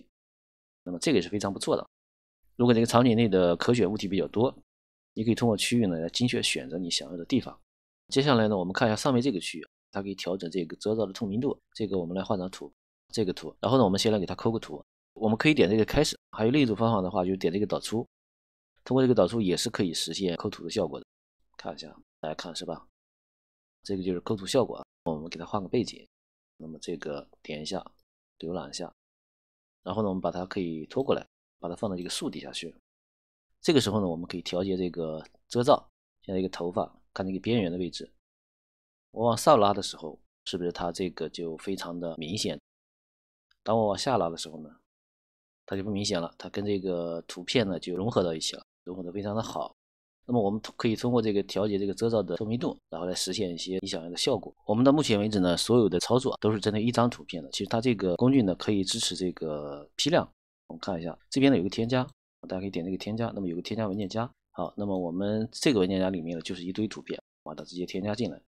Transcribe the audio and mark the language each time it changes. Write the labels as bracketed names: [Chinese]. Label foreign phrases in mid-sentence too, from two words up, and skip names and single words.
[Chinese] 那么这个也是非常不错的。如果这个场景内的可选物体比较多，你可以通过区域呢来精确选择你想要的地方。接下来呢，我们看一下上面这个区域，它可以调整这个遮罩的透明度。这个我们来画张图，这个图，然后呢，我们先来给它抠个图。我们可以点这个开始，还有另一种方法的话，就点這個導出。通過這個導出也是可以實現摳圖的效果的。看一下，大家看是吧？這個就是摳圖效果啊。我們給它換個背景，那麼這個點一下，瀏覽一下，然後呢，我們把它可以拖過來，把它放到這個樹底下去。這個時候呢，我們可以調節這個遮罩，現在一個頭髮，看這個邊緣的位置，我往上拉的時候，是不是它這個就非常的明顯？當我往下拉的時候呢，它就不明顯了，它跟這個圖片呢就融合到一起了，融合得非常的好。那麼我們可以通過這個調節這個遮罩的透明度，然後來實現一些你想要的效果。我們到目前為止呢，所有的操作都是針對一張圖片的。其實它這個工具呢可以支持這個批量。我們看一下，這邊呢有個添加，大家可以點這個添加，那麼有個添加文件夾。好，那麼我們這個文件夾裡面呢就是一堆圖片，把它直接添加進來。